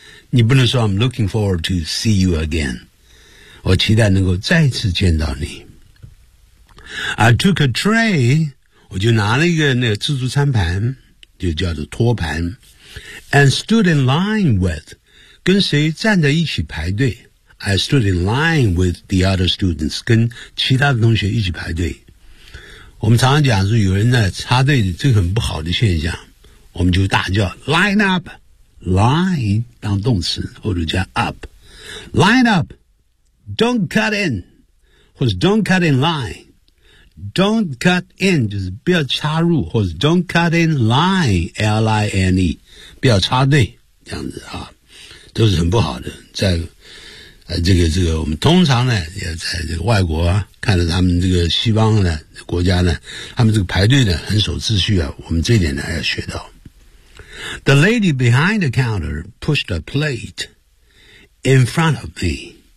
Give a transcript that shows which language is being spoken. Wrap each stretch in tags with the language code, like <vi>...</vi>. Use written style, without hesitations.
<zh>你不能说</zh> <en>I'm looking forward to see you again.</en> <zh>我期待能够再次见到你。</zh> <en>I took a tray.</en> <zh>我就拿了一个那个自助餐盘，就叫做托盘。</zh> <en>And stood in line with.</en> <zh>跟谁站在一起排队。</zh> <en>I stood in line with the other students.</en> <zh>跟其他的同学一起排队。我们常常讲说有人呢插队，这个很不好的现象。我们就大叫</zh> <en>line up，</en> <zh>line 当动词或者加 up，</zh> <en>line up， don't cut in，</en> <zh>或者</zh> <en>don't cut in line， don't cut in</en> <zh>就是不要插入，或者</zh> <en>don't cut in line，</en> <zh>L I N E， 不要插队，这样子啊，都是很不好的。在这个我们通常呢也在这个外国、啊、看到他们这个西方的国家呢，他们这个排队呢很守秩序啊，我们这一点呢还要学到。</zh> <en>The lady behind the counter pushed a plate in front of me.</en>